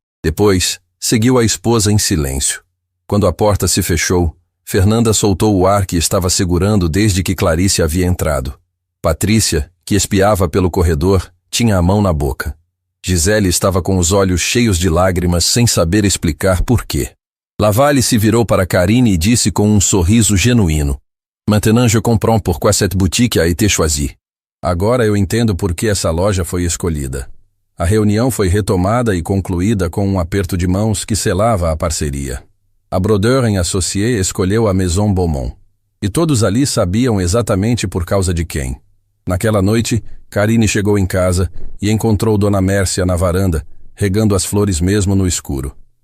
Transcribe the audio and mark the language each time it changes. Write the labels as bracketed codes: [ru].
[pt] Depois, seguiu a esposa em silêncio. Quando a porta se fechou, Fernanda soltou o ar que estava segurando desde que Clarice havia entrado. Patrícia, que espiava pelo corredor, tinha a mão na boca. Gisele estava com os olhos cheios de lágrimas sem saber explicar por quê. Lavalle se virou para Karine e disse com um sorriso genuíno. [fr] Maintenant je comprends pourquoi cette boutique a été choisie. [pt] Agora eu entendo por que essa loja foi escolhida. A reunião foi retomada e concluída com um aperto de mãos que selava a parceria. A Brodeur & Associés escolheu a Maison Beaumont. E todos ali sabiam exatamente por causa de quem. Naquela noite, Karine chegou em casa e encontrou Dona Mércia na varanda, regando as flores mesmo no escuro.